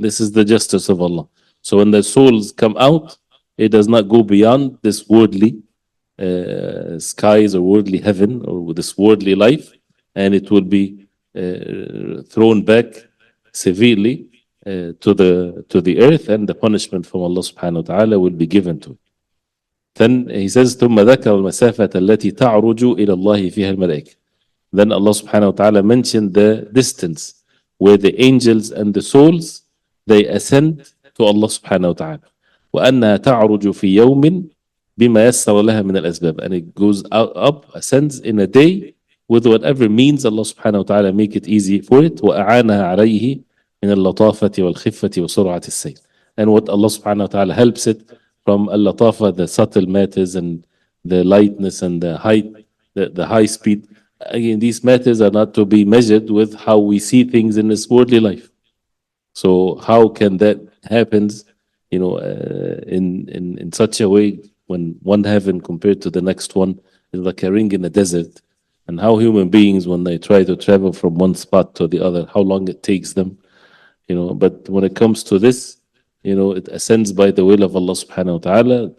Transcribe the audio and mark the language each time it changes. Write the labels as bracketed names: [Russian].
[English] This is the justice of Allah. So when the souls come out, it does not go beyond this worldly skies or worldly heaven or this worldly life, and it will be thrown back severely to the earth, and the punishment from Allah subhanahu wa ta'ala will be given to it. Then he says, ثم ذكر المسافة التي تعرج إلى الله فيها الملائكة. Then Allah subhanahu wa ta'ala mentioned the distance where the angels and the souls, they ascend to Allah subhanahu wa ta'ala. [Arabic] وأنها تعرج في يوم بما يسر لها من الأسباب. [English] And it goes up, ascends in a day with whatever means Allah subhanahu wa ta'ala make it easy for it. [Arabic] وأعانها عليه من اللطافة والخفة وسرعة السير. [English] And what Allah subhanahu wa ta'ala helps it from al-latafa, the subtle matters, and the lightness and the height, the high speed. Again, these matters are not to be measured with how we see things in this worldly life. So how can that happens, in such a way when one heaven compared to the next one is like a ring in a desert, and how human beings when they try to travel from one spot to the other, how long it takes them, But when it comes to this, it ascends by the will of Allah subhanahu wa ta'ala.